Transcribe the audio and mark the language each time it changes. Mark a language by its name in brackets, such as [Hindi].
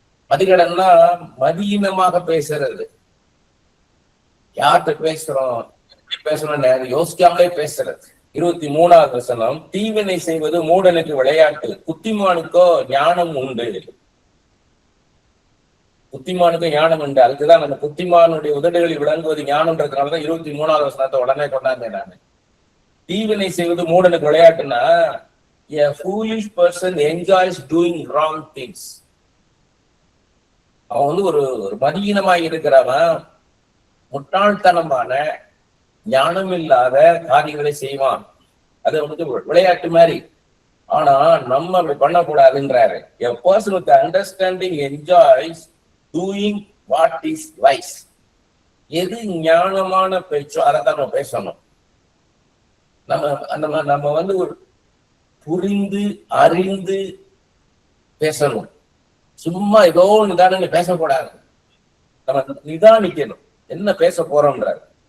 [Tamil] மதிகேடன்னா மதியினமாக பேசுறது. யார்கிட்ட பேசுறோம், எப்படி பேசணும் யோசிக்காமலே பேசுறது. 23வது வசனம். தீவினை செய்வது மூடனுக்கு விளையாட்டு, புத்திமானுக்கோ ஞானம் உண்டு. புத்திமானுக்கு ஞானம் உண்டு. அதுக்குதான் அந்த புத்திமானுடைய உதடுகளில் விளங்குவது ஞானம்ன்றதுனாலதான் 23வது வசனத்தை உடனே கொண்டாந்தேன் நான். தீவினை செய்வது மூடனுக்கு விளையாட்டுன்னா, [English] a foolish person enjoys doing wrong things. [Tamil] அவன் ஒரு மதியீனமாக இருக்கிறவன் முட்டாள்தனமான ஞானம் இல்லாத காரியங்களை செய்வான். அது விளையாட்டு மாதிரி. ஆனா நம்ம அப்படி பண்ணக்கூடாதுன்றாரு. [English] A person with understanding enjoys doing what is wise. [Tamil] எது ஞானமான பேச்சோ அதை தான் நம்ம பேசணும். நம்ம வந்து ஒரு புரிந்து அறிந்து பேசணும். சும்மா ஏதோ நிதானம் பேசக்கூடாது. நம்ம நிதானிக்கணும் என்ன பேச போறோம்ன்றார்.